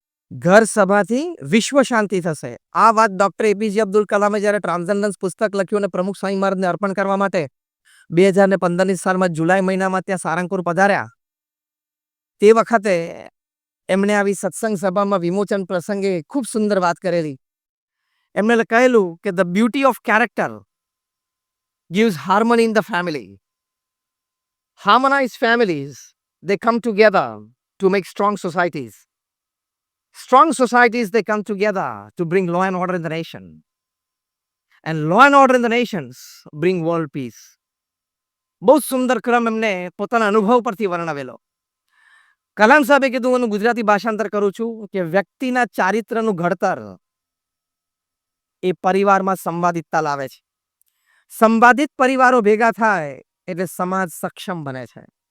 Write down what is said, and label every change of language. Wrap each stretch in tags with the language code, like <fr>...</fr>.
<gu>ઘર સભાથી વિશ્વ શાંતિ થશે. આ વાત ડોક્ટર એપીજે અબ્દુલ કલામે જ્યારે ટ્રાન્સેન્ડન્સ પુસ્તક લખ્યું અને પ્રમુખ સ્વામી મહારાજને અર્પણ કરવા માટે 2015ની સાલમાં જુલાઈ મહિનામાં ત્યાં સારંગપુર પધાર્યા, તે વખતે એમણે આવી સત્સંગ સભામાં વિમોચન પ્રસંગે ખૂબ સુંદર વાત કરેલી.</gu> <en>એમણે કહેલું કે the beauty of character gives harmony in the family. Harmonized families, they come together to make strong societies. Strong societies, they come together to bring law and order in the nation. And law and order in the nations bring world peace.</en> <gu>બહુ સુંદર ક્રમ એમને પોતાના અનુભવ પરથી વર્ણવેલો. કલામ સાહેબે કીધું, હું ગુજરાતી ભાષાંતર કરું છું કે વ્યક્તિના ચારિત્રનું ઘડતર એ પરિવારમાં સંવાદિતતા લાવે છે. સંવાદિત પરિવારો ભેગા થાય એટલે સમાજ સક્ષમ બને છે.</gu>